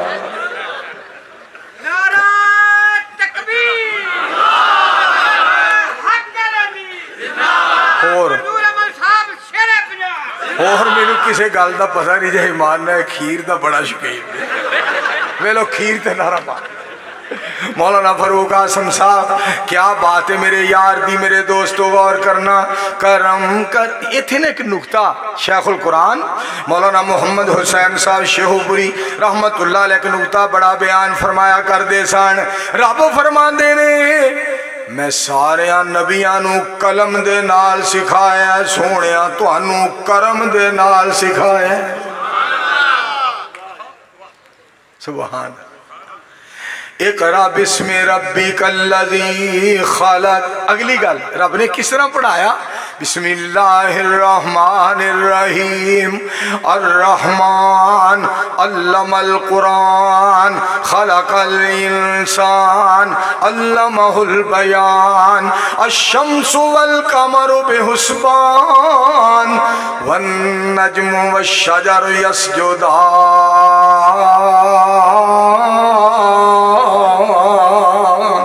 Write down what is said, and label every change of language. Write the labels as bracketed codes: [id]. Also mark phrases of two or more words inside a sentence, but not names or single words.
[pa] اور مینوں کسی گل کا پتہ نہیں جے ایمان ہے کھیر کا بڑا شوقین وے لو کھیر تے نعرہ مار. مولانا فاروق عاصم صاحب کیا بات ہے میرے یار دی میرے دوستو غور کرنا کرم کر ایتھے نا اک نکتہ شیخ القرآن مولانا محمد حسین صاحب شیخوپوری [ar] رحمة الله عليه [pa] اک نکتہ بڑا بیان فرمایا کردے سن. رب فرماندے نے میں سارے نبیاں نوں قلم دے نال سکھایا سوہݨیا تہانوں کرم دے نال سکھایا. [ar] سبحان اقرأ باسم ربك الذي خلق. [pa] اگلی گل رب نے کس طرح پڑھایا [ar] بسم الله الرحمن الرحيم الرحمن علم القرآن خلق الإنسان علمه البيان الشمس والقمر بحسبان والنجم والشجر يسجدان.